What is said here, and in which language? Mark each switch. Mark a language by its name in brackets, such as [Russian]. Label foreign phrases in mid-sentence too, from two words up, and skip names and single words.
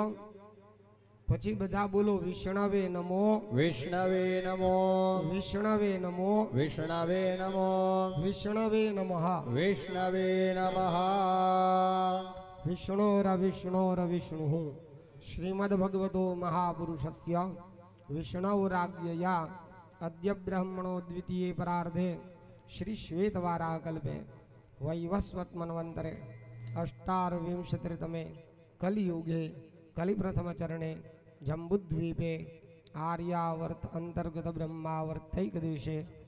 [Gujarati] પછી બધા બોલો [Sanskrit] વિષ્ણવે નમો વિષ્ણવે નમો વિષ્ણવે નમો વિષ્ણવે નમો વિષ્ણવે નમઃ વિષ્ણવે નમઃ વિષ્ણોર વિષ્ણોર વિષ્ણુ श्रीमद्भगवतो महापुरुषस्य विष्णुराज्ञया अद्य ब्रह्मणो द्वितीये परार्धे श्री श्वेतवाराकल्पे वैवस्वत्मन्वन्तरे अष्टाविंशतितमे कलियुगे कलिप्रथमचरणे जम्बुद्वीपे आर्यावर्त अंतर्गत ब्रह्मावर्तैक देशे